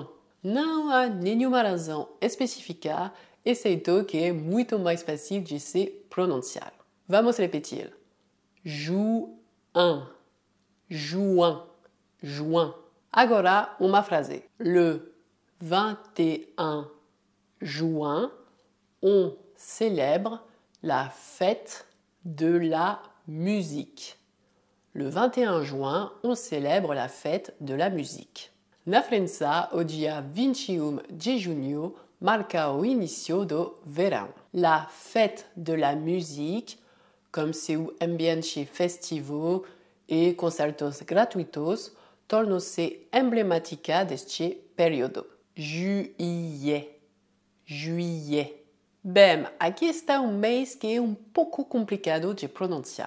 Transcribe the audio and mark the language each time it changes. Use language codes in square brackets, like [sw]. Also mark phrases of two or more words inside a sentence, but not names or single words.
[pt] Não há nenhuma razão específica, exceto que é muito mais fácil de se pronunciar. Vamos repetir. [fr] Juin, juin, juin. [pt] Agora, uma frase. [fr] Le 21 juin, on célèbre la fête de la musique. Le 21 juin, on célèbre la fête de la musique. [pt] Na França, o dia 21 de junho marca o início do verão. La fête de la musique, comme seu ambiente festivo e concertos gratuitos, tornou-se emblemática deste período. [fr] Juillet, juillet. [pt] Bem, aqui está um mês que é um pouco complicado de pronunciar.